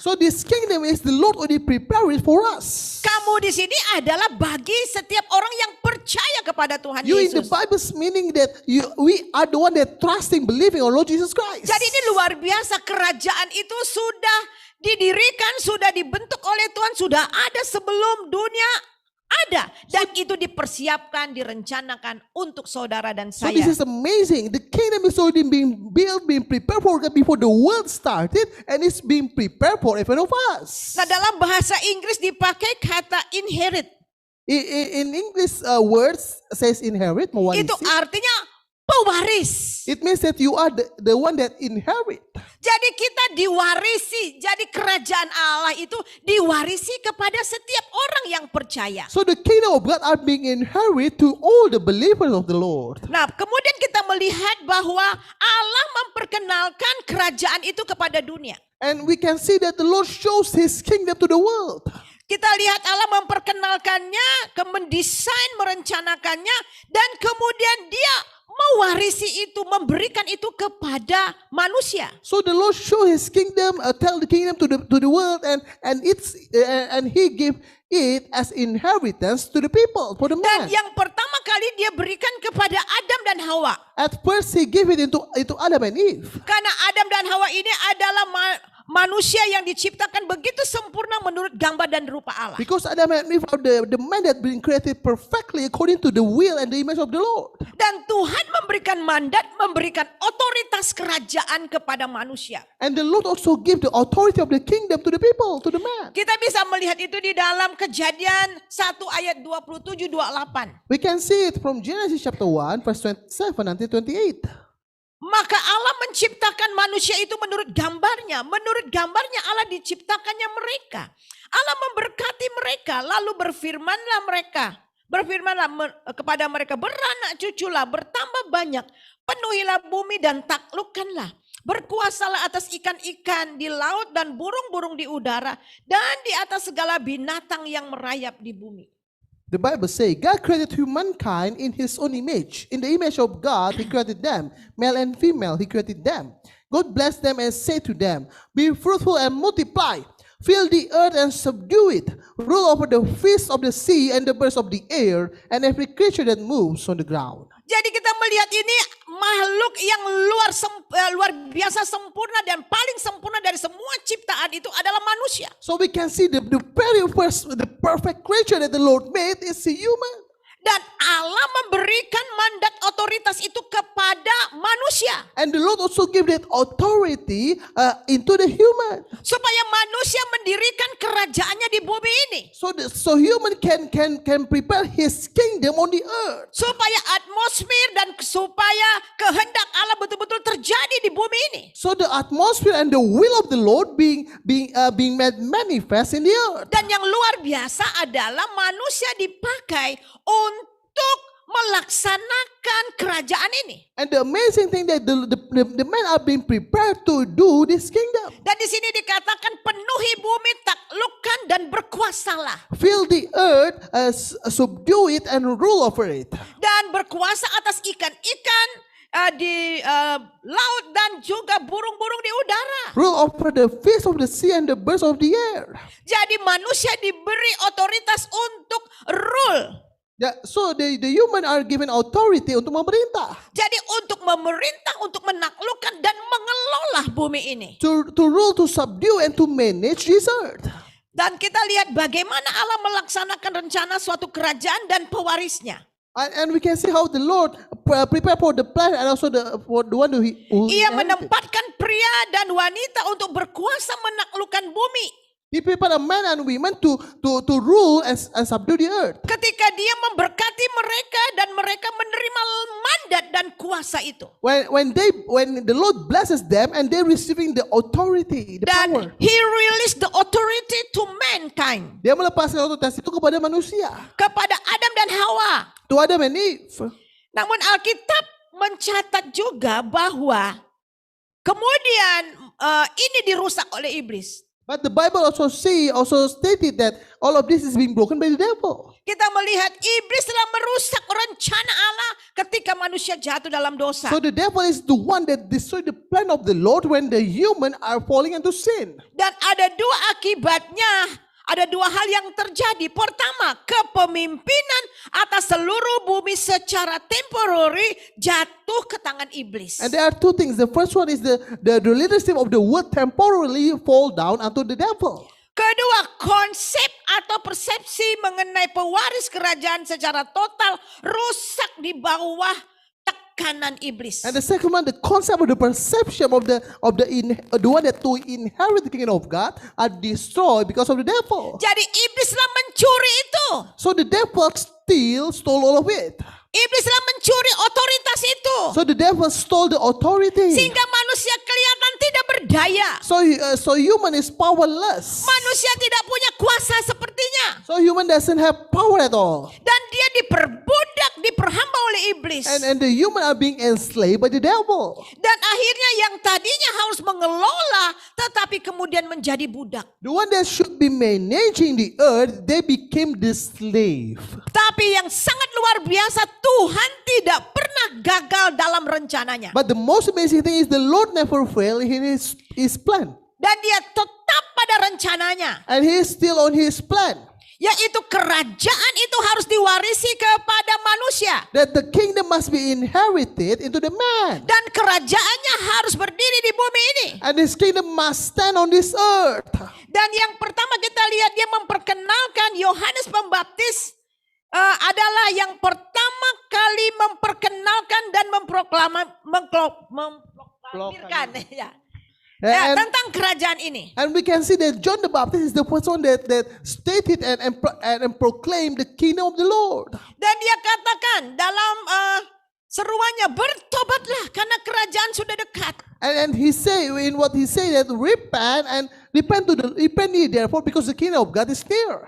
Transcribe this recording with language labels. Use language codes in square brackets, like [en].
[en] So this kingdom is the Lord already prepared for us. [id] Kamu di sini adalah bagi setiap orang yang percaya kepada Tuhan [en] You in the [id] Yesus. [en] Bible's meaning that we are the one that trusting, believing on Lord Jesus Christ. [id] Jadi ini luar biasa, kerajaan itu sudah didirikan, sudah dibentuk oleh Tuhan, sudah ada sebelum dunia ada. Dan itu dipersiapkan, direncanakan untuk saudara dan [en] So [id] saya. [en] this is amazing. The kingdom is already being built, being prepared for God before the world started, and it's being prepared for every one of us. [id] Nah, dalam bahasa Inggris dipakai kata inherit. [en] In English, words says inherit, mewarisi. [id] Itu artinya pewaris. [en] It means that you are the one that inherit. [id] Jadi kita diwarisi. Jadi kerajaan Allah itu diwarisi kepada setiap orang yang percaya. [en] So the kingdom of God are being inherited to all the believers of the Lord. [id] Nah, kemudian kita melihat bahwa Allah memperkenalkan kerajaan itu kepada dunia. [en] And we can see that the Lord shows his kingdom to the world. [id] Kita lihat Allah memperkenalkannya, mendesain, merencanakannya, dan kemudian dia mewarisi itu, memberikan itu kepada manusia. [en] So the Lord show his kingdom, tell the kingdom to the world, and he give it as inheritance to the people, for the [id] Dan [en] man. [id] yang pertama kali dia berikan kepada Adam dan Hawa. [en] At first he gave it into Adam and Eve. [id] Karena Adam dan Hawa ini adalah manusia yang diciptakan begitu sempurna menurut gambar dan rupa Allah. [en] Because Adam and Eve are the man that been created perfectly according to the will and the image of the Lord. [id] Dan Tuhan memberikan mandat, memberikan otoritas kerajaan kepada manusia. [en] And the Lord also give the authority of the kingdom to the people, to the man. [id] Kita bisa melihat itu di dalam Kejadian 1 ayat 27-28. [en] We can see it from Genesis chapter 1 verse 27 until 28. [id] Maka Allah menciptakan manusia itu menurut gambarnya. Menurut gambarnya Allah diciptakannya mereka. Allah memberkati mereka. Lalu berfirmanlah mereka. Berfirmanlah kepada mereka. Beranak cuculah, bertambah banyak. Penuhilah bumi dan taklukkanlah. Berkuasalah atas ikan-ikan di laut dan burung-burung di udara. Dan di atas segala binatang yang merayap di bumi. [en] The Bible says, God created humankind in his own image. In the image of God, he created them. Male and female, he created them. God blessed them and said to them, be fruitful and multiply. Fill the earth and subdue it. Rule over the fish of the sea and the birds of the air and every creature that moves on the ground. [id] Jadi kita melihat ini makhluk yang luar biasa sempurna dan paling sempurna dari semua ciptaan itu adalah manusia. [en] So we can see the very first, the perfect creature that the Lord made is a human. [id] Dan Allah memberikan mandat otoritas itu kepada manusia. [en] And the Lord also gave that authority into the human. [id] Supaya manusia mendirikan kerajaannya di bumi ini. [en] So human can prepare his kingdom on the earth. [id] Supaya atmosfer dan supaya kehendak Allah betul-betul terjadi di bumi ini. [en] So the atmosphere and the will of the Lord being made manifest in the earth. [id] Dan yang luar biasa adalah manusia dipakai untuk melaksanakan kerajaan ini. [en] And the amazing thing that the men are being prepared to do this kingdom. [id] Dan di sini dikatakan penuhi bumi, taklukkan dan berkuasalah. [en] Fill the earth, subdue it and rule over it. [id] Dan berkuasa atas ikan-ikan di laut dan juga burung-burung di udara. [en] Rule over the fish of the sea and the birds of the air. [id] Jadi manusia diberi otoritas untuk rule. [en] So the human are given authority [id] untuk memerintah. Jadi untuk memerintah, untuk menaklukkan dan mengelola bumi ini. [en] To rule, to subdue and to manage this earth. [id] Dan kita lihat bagaimana Allah melaksanakan rencana suatu kerajaan dan pewarisnya. [en] And we can see how the Lord prepare for the plan and also for the one who [id] Ia menempatkan pria dan wanita untuk berkuasa menaklukkan bumi. [en] He prepared a man and women to rule and subdue the earth. [id] Ketika dia memberkati mereka dan mereka menerima mandat dan kuasa itu. [en] When the Lord blesses them and they receiving the authority, the [id] Dan [en] power. He released the authority to mankind. [id] Dia melepaskan otoritas itu kepada manusia. Kepada Adam dan Hawa. [en] To Adam and Eve. [id] Namun Alkitab mencatat juga bahwa kemudian ini dirusak oleh iblis. [en] But the Bible also stated that all of this is being broken by the devil. [id] Kita melihat iblis telah merusak rencana Allah ketika manusia jatuh dalam dosa. [en] So the devil is the one that destroyed the plan of the Lord when the human are falling into sin. [id] Dan ada dua akibatnya. Ada dua hal yang terjadi. Pertama, kepemimpinan atas seluruh bumi secara temporary jatuh ke tangan iblis. [en] And there are two things. The first one is the leadership of the world temporarily fall down unto the devil. [id] Kedua, konsep atau persepsi mengenai pewaris kerajaan secara total rusak di bawah tekanan iblis. [en] And the second one, the concept of the perception of the one that to inherit the kingdom of God are destroyed because of the devil. [id] Jadi iblislah mencuri itu. [en] So the devil stole all of it. [id] Iblislah mencuri otoritas itu. [en] So the devil stole the authority. [id] Sehingga manusia kelihatan tidak berdaya. [en] So human is powerless. [id] Manusia tidak punya kuasa sepertinya. [en] So human doesn't have power at all. [id] Dan dia diperbudak, diperhamba oleh iblis. [en] And the human are being enslaved by the devil. [id] Dan akhirnya yang tadinya harus mengelola, tetapi kemudian menjadi budak. [en] The one that should be managing the earth, they became the slave. [id] Tapi yang sangat luar biasa, Tuhan tidak pernah gagal dalam rencananya. [en] But the most amazing thing is the Lord never failed in his plan. [id] Dan dia tetap pada rencananya. [en] And he is still on his plan. [id] Yaitu kerajaan itu harus diwarisi kepada manusia. [en] That the kingdom must be inherited into the man. [id] Dan kerajaannya harus berdiri di bumi ini. [en] And his kingdom must stand on this earth. [id] Dan yang pertama kita lihat dia memperkenalkan Yohanes Pembaptis adalah yang pertama kali memperkenalkan dan memproklamirkan tentang kerajaan ini. [en] And we can see that John the Baptist is the first one that stated and proclaimed the kingdom of the Lord. [id] Dan dia katakan dalam seruannya, bertobatlah karena kerajaan sudah dekat. [en] And he say that repent ye therefore because the kingdom of God is near.